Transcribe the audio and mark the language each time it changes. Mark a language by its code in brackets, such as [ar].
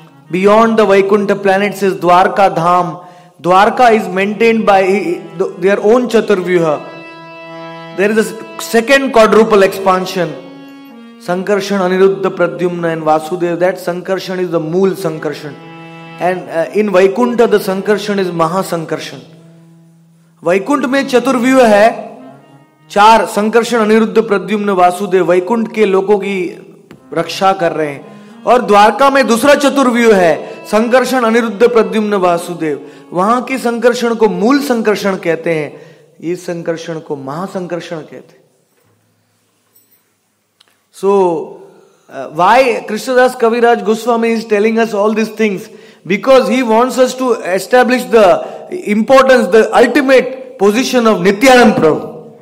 [en] Beyond the Vaikuntha planets is Dwarka Dham. Dwarka is maintained by their own Chaturvyuha. There is a second quadruple expansion. Sankarshan, Aniruddha, Pradyumna and Vasudev. That Sankarshan is the Mool Sankarshan. And in Vaikuntha the Sankarshan is Mahasankarshan. [hi] Vaikuntha में चतुर्व्यूह है, 4 संकर्षण, अनिरुद्ध, प्रद्युम्न, वासुदेव वैकुंठ के लोगों की रक्षा कर रहे हैं. और द्वारका में दूसरा चतुर्व्यूह है, संकर्षण, अनिरुद्ध, प्रद्युम्न, वासुदेव. वहां के संकर्षण को मूल संकर्षण कहते हैं, इस संकर्षण को महासंकर्षण कहते हैं. [en] So why Krishnadas Kaviraj Goswami is telling us all these things? Because he wants us to establish the importance, the ultimate position of Nityanand Prabhu.